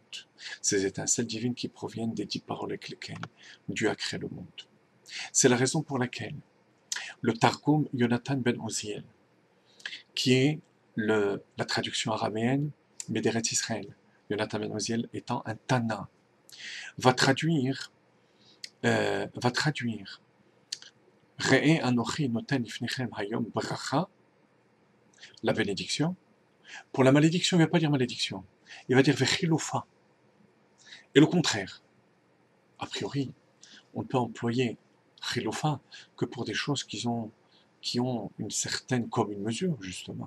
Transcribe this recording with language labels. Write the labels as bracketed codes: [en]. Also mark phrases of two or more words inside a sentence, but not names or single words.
[fr] Ces étincelles divines qui proviennent des 10 paroles avec lesquelles Dieu a créé le monde. C'est la raison pour laquelle le Targum Yonatan ben Oziel, qui est la traduction araméenne Méderet Israël, Yonatan ben Oziel étant un Tana, va traduire [he] ראה אנכי נתן לפניכם היום ברכה, [fr] la bénédiction. Pour la malédiction, il ne va pas dire malédiction, il va dire vechiloufa. Et le contraire. A priori, on ne peut employer chiloufa que pour des choses qui ont une certaine commune mesure, justement.